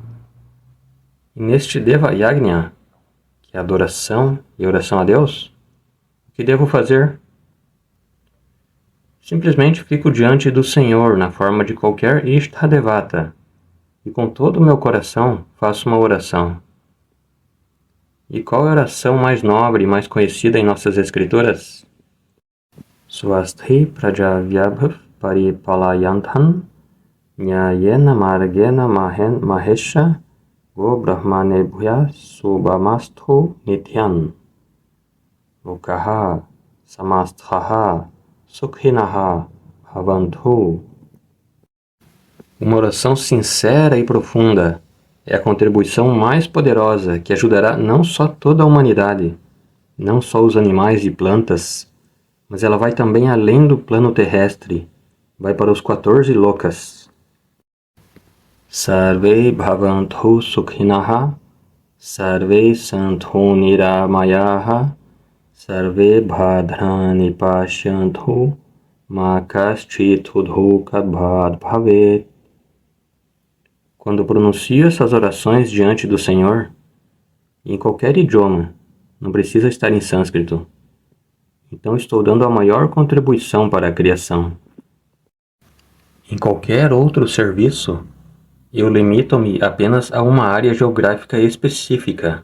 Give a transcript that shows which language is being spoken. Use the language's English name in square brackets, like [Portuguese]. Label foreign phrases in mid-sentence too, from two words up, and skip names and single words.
[Portuguese] E neste [Sanskrit] देव यज्ञ, [Portuguese] que é adoração e oração a Deus, o que devo fazer? Simplesmente fico diante do Senhor na forma de qualquer Ishtadevata e com todo o meu coração faço uma oração. E qual é a oração mais nobre e mais conhecida em nossas escrituras? [Sanskrit] स्वस्ति प्रजाभ्यः परिपालयन्तां न्यायेन मार्गेण महेश गो ब्राह्मणेभ्यः शुभमस्तु नित्यं लोकाः समस्ताः सुखिनः भवन्तु. [Portuguese] Uma oração sincera e profunda é a contribuição mais poderosa que ajudará não só toda a humanidade, não só os animais e plantas, mas ela vai também além do plano terrestre, vai para os 14 lokas. [Sanskrit] सर्वे भवन्तु सुखिनः सर्वे सन्तु निरामयाः सर्वे भद्राणि पश्यन्तु मा कश्चित् दुःखभाग् भवेत्. [Portuguese] Quando pronuncio essas orações diante do Senhor, em qualquer idioma, não precisa estar em sânscrito, então estou dando a maior contribuição para a criação. Em qualquer outro serviço, Eu limito-me apenas a uma área geográfica específica.